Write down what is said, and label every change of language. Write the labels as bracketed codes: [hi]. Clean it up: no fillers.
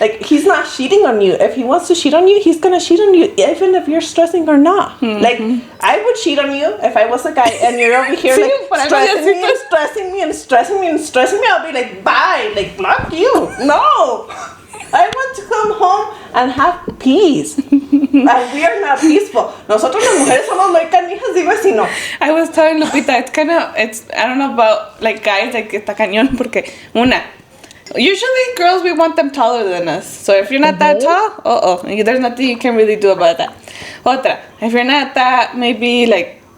[en] Like, he's not cheating on you. If he wants to cheat on you, he's gonna cheat on you, even if you're stressing or not. Like, I would cheat on you if I was a guy and you're over here like stressing me. I'll be like, bye. Like, block you. No. I want to come home and have peace. And we are not peaceful. [es] Nosotros las mujeres somos muy canijas, dime si no. [en] I was telling Lupita, I don't know about like guys, like [es] está cañón, porque [en] usually girls, we want them taller than us. So if you're not that tall, there's nothing you can really do about that. Otra, if you're not that, maybe like